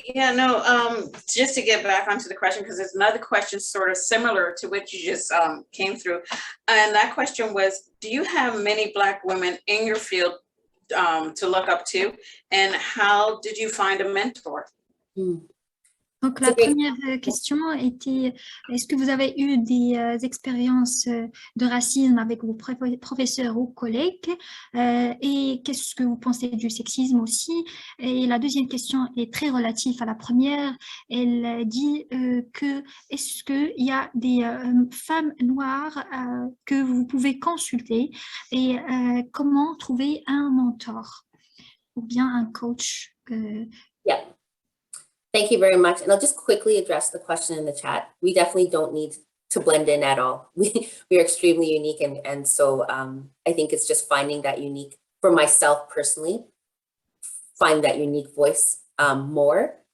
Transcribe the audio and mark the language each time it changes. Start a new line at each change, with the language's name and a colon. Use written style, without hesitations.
English: Yeah, no, just to get back onto the question, because there's another question sort of similar to what you just came through. And that question was, do you have many Black women in your field to look up to? And how did you find a mentor?
French: Donc, la première question était, est-ce que vous avez eu des expériences de racisme avec vos professeurs ou collègues, et qu'est-ce que vous pensez du sexisme aussi? Et la deuxième question est très relative à la première. Elle dit que est-ce qu'il y a des femmes noires que vous pouvez consulter, et comment trouver un mentor ou bien un coach?
English: Yeah. Thank you very much. And I'll just quickly address the question in the chat. We definitely don't need to blend in at all. We are extremely unique. And so I think it's just finding that unique, for myself personally, find that unique voice more.